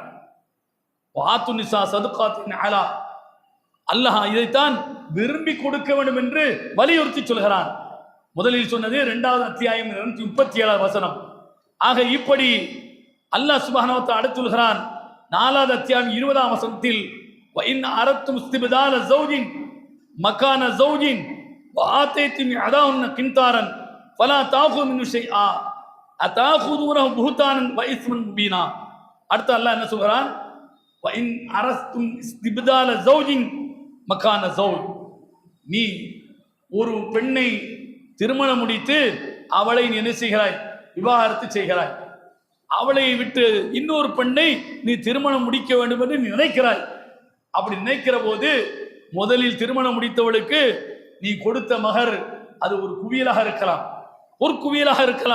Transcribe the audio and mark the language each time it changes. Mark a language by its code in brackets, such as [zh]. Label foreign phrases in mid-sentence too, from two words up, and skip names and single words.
[ar] وآتوا النساء صدقاتهن نحلة, [ta] அல்லாஹ் இதைத்தான் விரும்பி கொடுக்க வேண்டும் என்று வலியுறுத்தி சொல்கிறான். முதலில் சொன்னது 2வது அத்தியாயம் 237 வசனம். ஆக இப்படி [ar] الله سبحانه وتعالى [ta] அடுத்து சொல்கிறான் 4வது அத்தியாயம் 20ஆம் வசனத்தில், [ar] وَإِنْ أَرَدْتُمْ اسْتِبْدَالَ زَوْجٍ مَكَانَ زَوْجٍ وَآتَيْتُمْ إِحْدَاهُنَّ قِنْطَارًا فَلَا تَأْخُذُوا مِنْهُ شَيْئًا أَتَأْخُذُونَهُ بُهْتَانًا وَإِثْمًا مُبِينًا. [ta] அடுத்து அல்லாஹ் என்ன சொல்கிறான், [ar] وَإِنْ أَرَدْتُمْ اسْتِبْدَالَ زَوْجٍ مَكَانَ زَوْجٍ, [ta] நீ ஒரு பெண்ணை திருமணம் முடித்து அவளை நீ என்ன செய்கிறாய், விவாகரத்து செய்கிறாய். அவளை விட்டு இன்னொரு பெண்ணை நீ திருமணம் முடிக்க வேண்டும் என்று நீ நினைக்கிறாய். அப்படி நினைக்கிற போது முதலில் திருமணம் முடித்தவளுக்கு நீ கொடுத்த மகர் அது ஒரு குவியலாக இருக்கலாம், பொற்குவியலாக இருக்கலாம்.